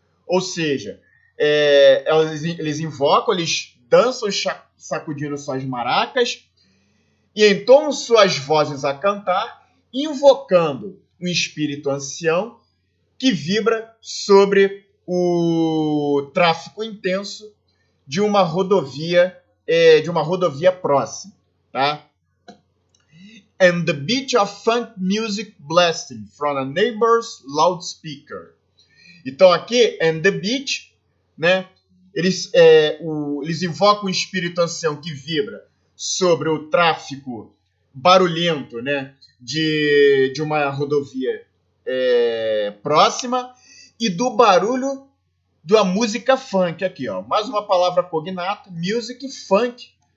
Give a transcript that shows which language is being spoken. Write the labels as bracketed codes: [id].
[pt] Ou seja, eles invocam, eles dançam sacudindo suas maracas e entoam suas vozes a cantar, invocando um espírito ancião que vibra sobre o tráfego intenso de uma rodovia próxima, tá? [en] And the beat of funk music blasting from a neighbor's loudspeaker. [pt] Então aqui, and the beat, né? Eles invocam um espírito ancião que vibra sobre o tráfego barulhento, né? De uma rodovia próxima e do barulho da música funk aqui, ó. Mais uma palavra cognata, music, funk,